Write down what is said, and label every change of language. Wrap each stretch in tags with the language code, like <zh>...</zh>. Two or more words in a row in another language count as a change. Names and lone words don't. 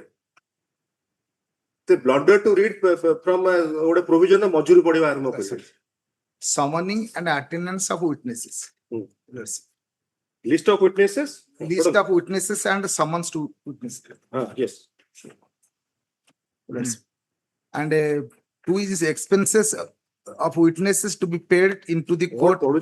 <en>Blunder to read from</en> <or>ଗୋଟେ provision ମଝିରୁ ପଢିବା ଆରମ୍ଭ କରିବେ।</or> <en>Summoning and attendance of witnesses. List of witnesses. List of witnesses and summons to witnesses. Yes. And 2 is expenses of witnesses to be paid into the court.</en>